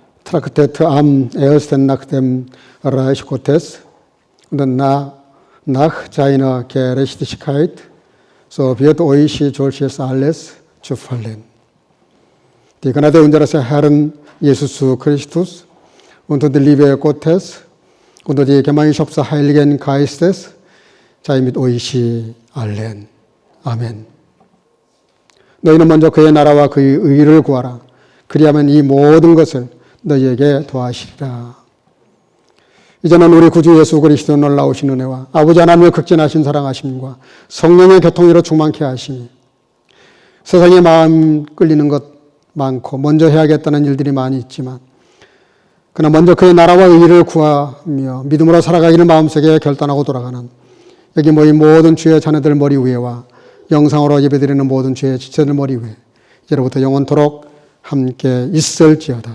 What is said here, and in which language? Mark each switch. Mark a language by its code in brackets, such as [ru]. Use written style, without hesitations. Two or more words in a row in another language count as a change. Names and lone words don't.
[de] traktet am ersten nach dem Reich Gottes und nach seiner Gerechtigkeit, so wird euch solches alles zufallen. Die Gnade unseres Herrn Jesus Christus und die Liebe Gottes und die Gemeinschaft des Heiligen Geistes sei mit euch allen. [ko] 아멘. 너희는 먼저 그의 나라와 그의 의를 구하라. 그리하면 이 모든 것을 너희에게 더하시리라. 이제는 우리 구주 예수 그리스도 놀라우신 은혜와 아버지 하나님의 극진하신 사랑하심과 성령의 교통으로 충만케 하시니 세상에 마음 끌리는 것 많고 먼저 해야겠다는 일들이 많이 있지만 그러나 먼저 그의 나라와 의를 구하며 믿음으로 살아가기를 마음속에 결단하고 돌아가는 여기 모인 모든 주의 자녀들 머리 위에와 영상으로 예배드리는 모든 주의 지체들 머리 위에 이제로부터 영원토록 함께 있을지어다.